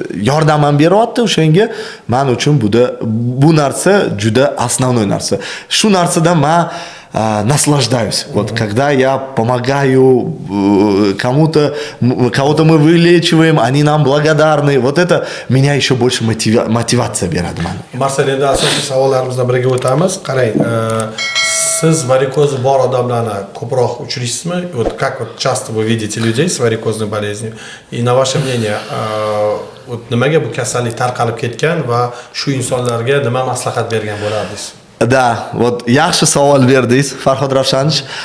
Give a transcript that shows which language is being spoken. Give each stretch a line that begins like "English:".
Uzbek: Yordam ham beryapti, o'shanga men uchun bu narsa juda основной narsa. Shu narsadan men наслаждаюсь.
Russian: Вот когда я помогаю кого-то мы вылечиваем, они нам благодарны. Вот это меня еще больше мотивация берadi mana.
Uzbek: Marsel, endi asosiy savollarimizdan biriga o'tamiz. Qarang, siz varikozi bor odamlarni ko'proq uchraysizmi?
Russian: Вот как вот часто вы видите людей с варикозной болезнью? И на ваше мнение,
Uzbek: вот nimaga bu kasallik tarqalib ketgan va shu insonlarga nima maslahat bergan bo'lardingiz? Да, вот yaxshi savol berdingiz, Farhod Ravshanovich.